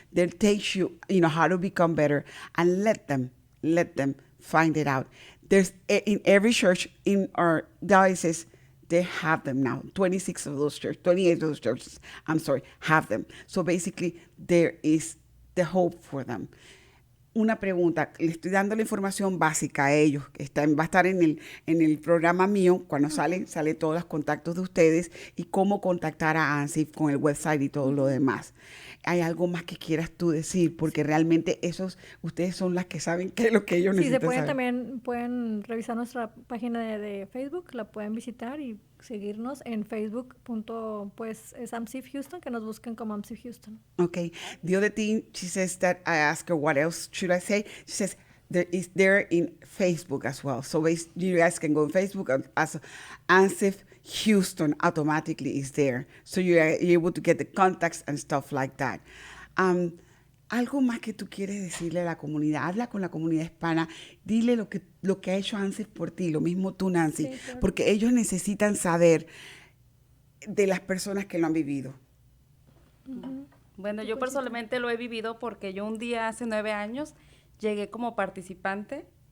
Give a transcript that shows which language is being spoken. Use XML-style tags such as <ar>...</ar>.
<en>They'll teach you, how to become better, and let them find it out. There's in every church in our diocese, they have them now. 28 of those churches, have them. So basically, there is the hope for them.</en> <es>Una pregunta, le estoy dando la información básica a ellos. Va a estar en el programa mío, cuando sale todos los contactos de ustedes y cómo contactar a AMSIF con el website y todo lo demás. ¿Hay algo más que quieras tú decir? Porque realmente ustedes son las que saben qué es lo que ellos necesitan saber. También pueden revisar nuestra página de Facebook, la pueden visitar y seguirnos en Facebook. Es AMSIF Houston, que nos busquen como AMSIF Houston. Okay.</es> <en>The other thing, she says that I asked her what else should I say. She says they're in Facebook as well. So you guys can go on Facebook as AMSIF Houston automatically is there. So you're able to get the contacts and stuff like that.</en> <es>Algo más que tú quieres decirle a la comunidad. Habla con la comunidad hispana. Dile lo que ha hecho AMSIF por ti. Lo mismo tú, Nancy. Sí, claro. Porque ellos necesitan saber de las personas que lo han vivido. Uh-huh. Bueno, yo personalmente lo he vivido porque yo un día hace 9 años llegué como participante.</es>